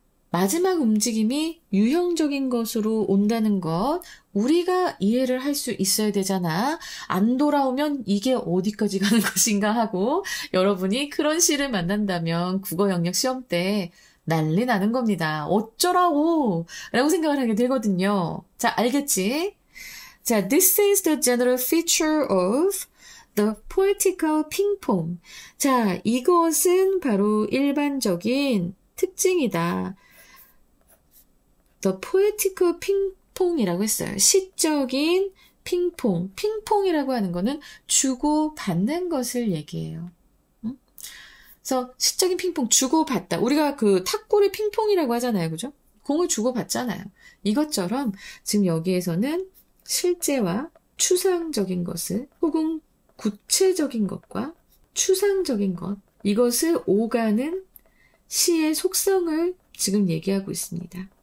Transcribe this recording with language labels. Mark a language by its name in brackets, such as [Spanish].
[Korean] 마지막 움직임이 유형적인 것으로 온다는 것, 우리가 이해를 할 수 있어야 되잖아. 안 돌아오면 이게 어디까지 가는 것인가 하고, 여러분이 그런 시를 만난다면 국어 영역 시험 때 난리 나는 겁니다. 어쩌라고! 라고 생각을 하게 되거든요. 자, 알겠지? 자, [English] this is the general feature of the poetical ping-pong. [Korean] 자, 이것은 바로 일반적인 특징이다. [English] The poetical ping-pong이라고 [Korean] 했어요. 시적인 핑퐁. 핑퐁이라고 하는 거는 주고받는 것을 얘기해요. 그래서 시적인 핑퐁, 주고받다. 우리가 그 탁구를 핑퐁이라고 하잖아요. 그죠? 공을 주고받잖아요. 이것처럼 지금 여기에서는 실제와 추상적인 것을 혹은 구체적인 것과 추상적인 것, 이것을 오가는 시의 속성을 지금 얘기하고 있습니다.